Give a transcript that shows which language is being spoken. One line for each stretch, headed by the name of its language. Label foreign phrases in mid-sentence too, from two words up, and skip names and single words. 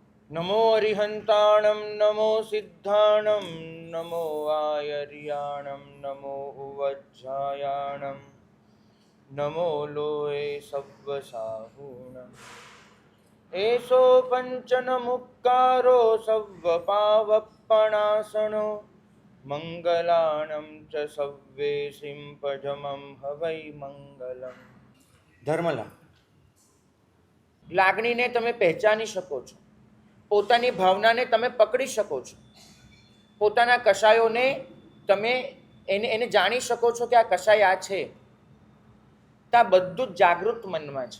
Prakrit languages: नमो अरिहंताणं नमो सिद्धाणं नमो आयर्याणं नमो उवज्झायाणं नमो लोये सव्वसाहूणम् एषो पञ्चनमुक्कारो सव्वपावप्पणासनो मंगलाणं च सव्वेसिं पजमं हवै मंगलम।
Gujarati: ધર્મલા, લાગણીને તમે પહેચાની શકો છો, પોતાની ભાવનાને તમે પકડી શકો છો, પોતાના કશાયોને તમે એને જાણી શકો છો કે આ કશાય આ છે, તો આ બધું જ જાગૃત મનમાં છે.